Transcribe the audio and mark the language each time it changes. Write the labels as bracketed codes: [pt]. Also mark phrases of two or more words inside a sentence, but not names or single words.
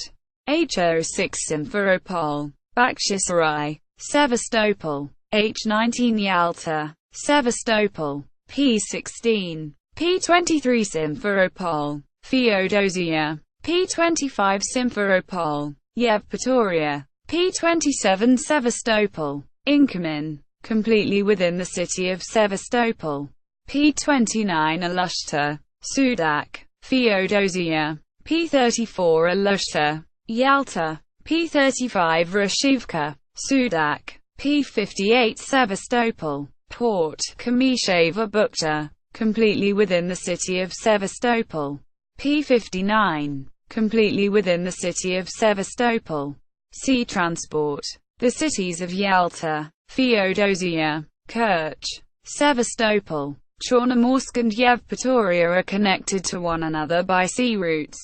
[en] H06 Simferopol, Bakhchisarai, Sevastopol, H19 Yalta, Sevastopol, P16, P23 Simferopol, Feodosia, P25 Simferopol, Yevpatoria, P27 Sevastopol, Inkerman, completely within the city of Sevastopol. P29 Alushta, Sudak, Feodosia, P34 Alushta, Yalta, P35 Rashivka, Sudak, P58 Sevastopol, Port, Kamisheva Bukta, completely within the city of Sevastopol. P59, completely within the city of Sevastopol. Sea transport. The cities of Yalta, Feodosia, Kerch, Sevastopol, Chornomorsk and Yevpatoria are connected to one another by sea routes.